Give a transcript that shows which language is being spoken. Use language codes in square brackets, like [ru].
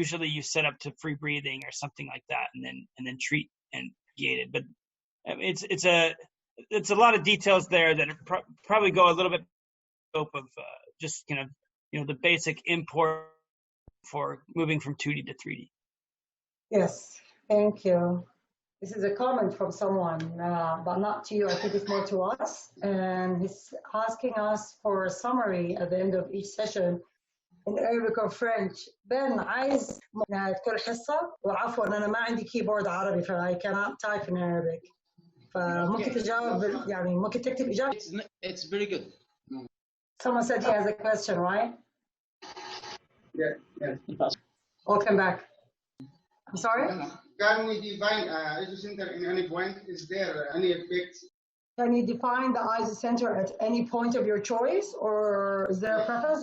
[en] Usually you set up to free breathing or something like that, and then treat and gate it. But it's a lot of details there that probably go a little bit scope of just kind of, you know, the basic import for moving from 2D to 3D. Yes, thank you. This is a comment from someone, but not to you. I think it's more to us. And he's asking us for a summary at the end of each session in Arabic or French. [ar] Ben, عايز كل حصة، وعفوا أنا ما عندي كيبورد عربي [en] I cannot type in Arabic. [ar] فممكن تجاوب يعني ممكن تكتب إجابة. [en] It's very good. Someone said he has a question, right? Yeah. Welcome back. I'm sorry? Can we define isocenter in any point? Is there any effect? Can you define the isocenter at any point of your choice, or is there a preference?